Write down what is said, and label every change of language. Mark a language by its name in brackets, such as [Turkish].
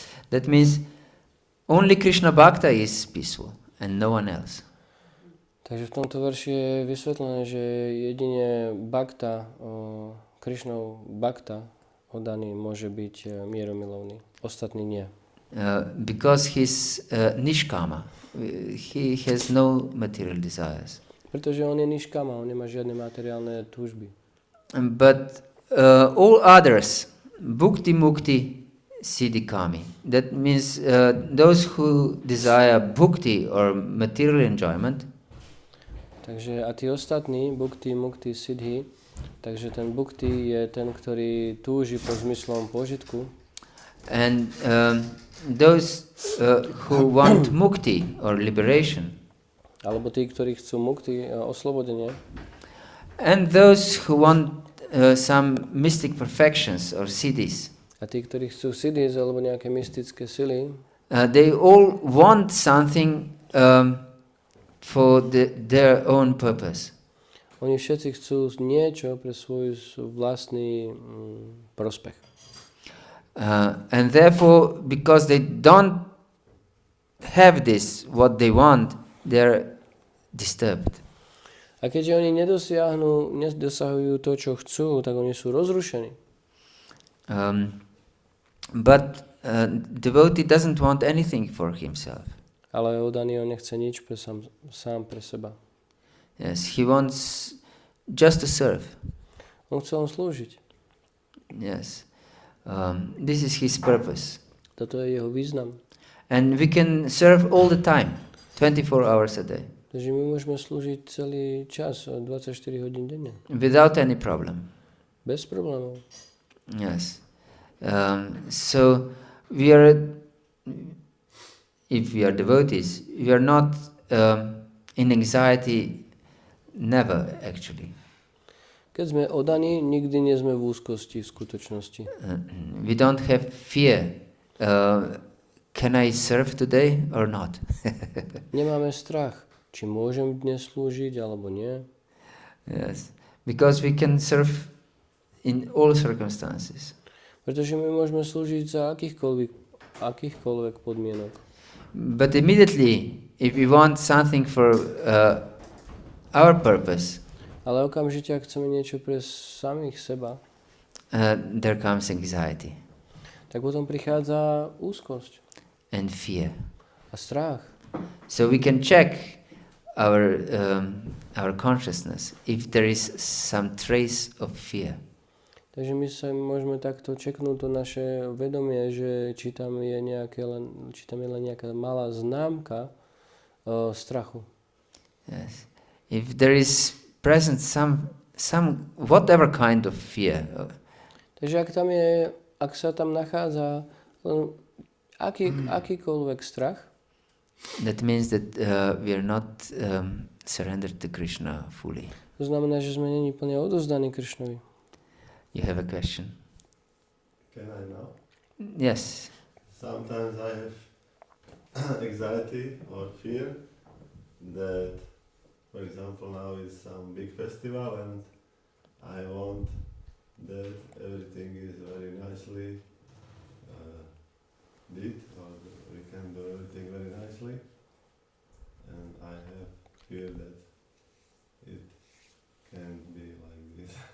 [English] That means only Krishna Bhakta is peaceful and no one else. [Slovak] Takže v tomto verši je vysvetlené, že jedine Bhakta, Krishnov Bhakta oddaný môže byť mierumilovný. Ostatní nie. [English] Because he's Nishkama. He has no material desires. [Slovak] Pretože on je niškama, on nemá žiadne materiálne túžby. [English] But all others, bhukti mukti siddhikami. That means those who desire bhukti or material enjoyment. [Slovak] Takže a tí ostatní, bhukti, mukti, siddhi, takže ten bhukti je ten, ktorý túži po zmyslom požitku. [English] And those who want mukti or liberation. [Slovak] Alebo tí, ktorí chcú mukti, oslobodenie. [English] And those who want some mystic perfections or siddhis. [Slovak] A tí, ktorí chcú siddhis alebo nejaké mystické sily. [English] They all want something for their own purpose. [Slovak] Oni všetci chcú niečo pre svoj vlastný prospech. [English] And therefore, because they don't have this, what they want, they're disturbed. [Slovak] A keďže oni nedosahujú to, čo chcú, tak oni sú rozrušení. [English] But devotee doesn't want anything for himself. [Slovak] Ale oddaný on nechce nič sám pre seba. [English] Yes, he wants just to serve. [Slovak] On chce len slúžiť. [English] Yes, this is his purpose. [Slovak] Toto je jeho význam. [English] And we can serve all the time, 24 hours a day. [Slovak] Takže my môžeme slúžiť celý čas, 24 hodín denne. [English] Without any problem. [Slovak] Bez problémov. [English] Yes. So we are, if we are devotees, we are not in anxiety, never actually. [Slovak] Keď sme oddaní, nikdy nie sme v úzkosti v skutočnosti. [English] We don't have fear. Can I serve today or not? [Slovak] Nemáme strach, či môžem dnes slúžiť alebo nie. [English] Yes, because we can serve in all circumstances. [Slovak] Pretože my môžeme slúžiť za akýchkoľvek podmienok. [English] But immediately, if we want something for our purpose, [Slovak] Ale okamžite, ak chceme niečo pre samých seba, [English] there comes anxiety [Slovak] tak potom prichádza úzkosť [English] and fear. [Slovak] a strach. [English] So we can check our consciousness if there is some trace of fear. [Slovak] Takže my sa môžeme takto čeknúť to naše vedomie, že či tam je len nejaká malá známka strachu. [English] Yes. If there is present some whatever kind of fear. [Slovak] Takže ak sa tam nachádza akýkoľvek strach, [English] That means that we are not surrendered to Krishna fully. [Slovak] to znamená, že sme není plne odovzdaní Krišnovi. [English] You have a question? Can I now? Yes. Sometimes I have anxiety or fear that, for example, now is some big festival and I want that everything is very nicely did, or we can do everything very nicely, and I have fear that it can be like this.